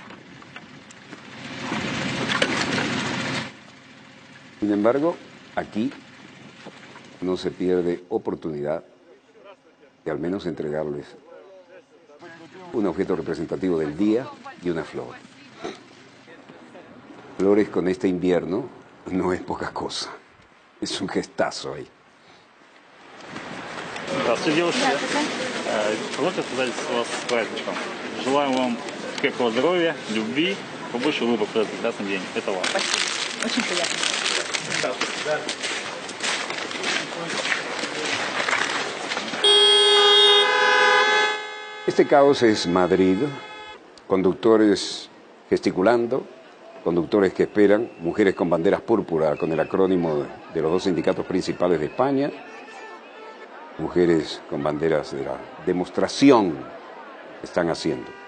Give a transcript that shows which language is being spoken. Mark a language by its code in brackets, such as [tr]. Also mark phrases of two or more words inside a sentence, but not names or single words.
[es] Sin embargo, aquí no se pierde oportunidad de al menos entregarles un objeto representativo del día y una flor. Flores con este invierno no es poca cosa. Es un gestazo ahí. [ru] Здравствуйте, девушки. Позвольте поздравить вас с праздником. Желаю вам крепкого здоровья, любви, побольше улыбок в этот прекрасный день. Это вам. Спасибо. Очень приятно. [es] Este caos es Madrid, conductores gesticulando, conductores que esperan, mujeres con banderas púrpura, con el acrónimo de los dos sindicatos principales de España, mujeres con banderas de la demostración que están haciendo.